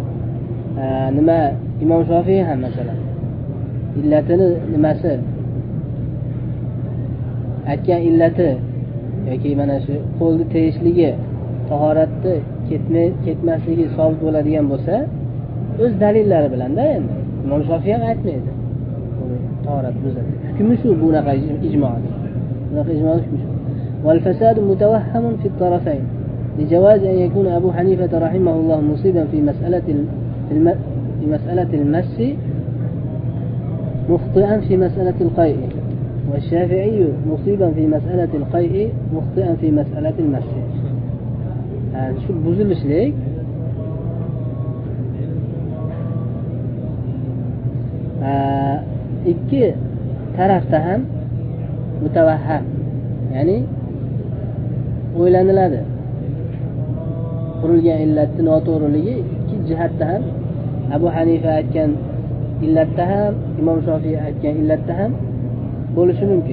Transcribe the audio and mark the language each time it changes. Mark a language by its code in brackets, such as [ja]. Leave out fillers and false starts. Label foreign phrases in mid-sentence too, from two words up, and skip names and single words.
[uz] Nima Imom Shofiy ham masalan illatini nimasi aytgan illati yoki mana shu qo'lni tegishligi tahoratni ketmasligi sobit bo'ladigan bo'lsa, o'z dalillari bilan-da endi. Imom Shofiy ham aytmaydi. Tahorat buzadi. Hukmi shu bunaqa ijmodir. Bunaqa ijmodir hukmi shu. [ar] والفساد متوهم في الطرفين. لجواز أن يكون أبو حنيفة رحمه الله مصيبا في مسألة المس مخطئا في مسألة القيء، والشافعي مصيبا في مسألة القيء مخطئا في مسألة المس. شو بوزلش ليك؟ [uz] ikki tarafda ham mutavahham, ya'ni o'ylaniladi. Qurilgan illatning noto'g'riligi ikki jihatda ham, Abu Hanifa aytgan illatda ham, Imom Shofiy aytgan illatda ham bo'lishi mumkin.